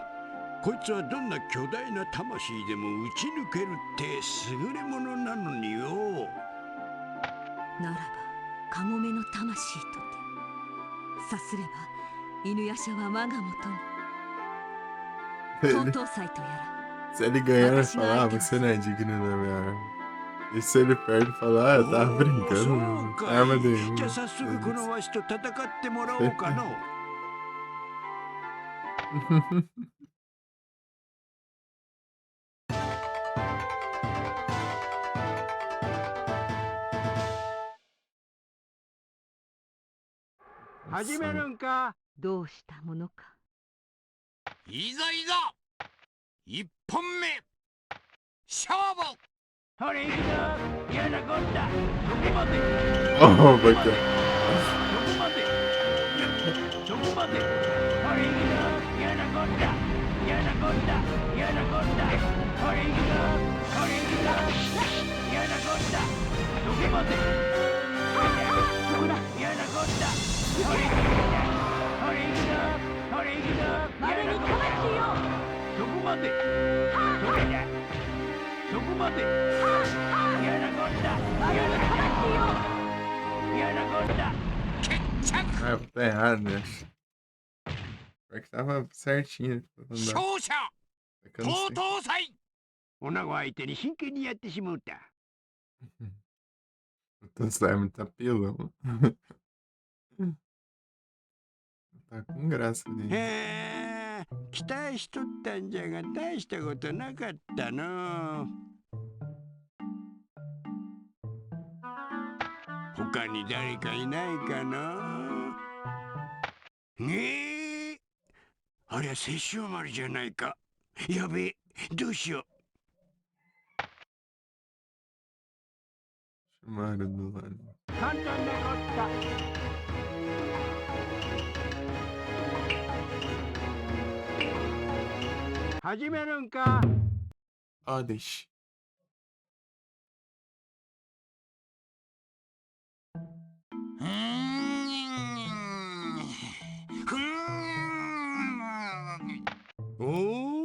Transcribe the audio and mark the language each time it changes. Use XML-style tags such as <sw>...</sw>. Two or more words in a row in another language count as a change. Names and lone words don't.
<ja>こいつはどんな巨大な魂でも打ち抜けるって優れものなのによ。ならばカゴメの魂とて。さすれば犬夜叉は我がもとに。東東斎とやら。</ja> <pt>Se ele ganhar, ele fala, ah, você não é digno da minha arma. E se ele perde, fala, ah, eu tava brincando mesmo. Arma nenhuma.</pt> <ja>じゃあ早速このわしと戦ってもらおうかの。始めるんか。どうしたものか。いざいざ一本目勝負。ほれ行くぞ。嫌なこったそこまで。</ja> <en>Oh my god.</en> <ja>そこまでそこまで。ほれ行くぞ。嫌なこった嫌なこった嫌なこった。ほれ行くぞ。ほれ行くぞ。嫌なこったそこまで。そこだ。嫌なこった。ほれ行くぞ。ほれ行くぞ。ほれ行くぞ。嫌なこったそこまで。それだ。そこまで。嫌なこった嫌なこった嫌なこった。</ja> <pt>Ah, tá errado, né? Pior que tava certinho.</pt> <ja>勝者東東斎。女子相手に真剣にやってしまうた。</ja> <pt>O slime tá pelão. Tá com graça ali.</pt> <ja>期待しとったんじゃが大したことなかったの。他に誰かいないかな。ありゃ殺生丸じゃないか。やべえ、どうしよう。</ja> <pt>Chamaram do lado.</pt> <ja>簡単なこった。 始めるんか。</ja> <pt>Ah, deixa. Oh?</pt>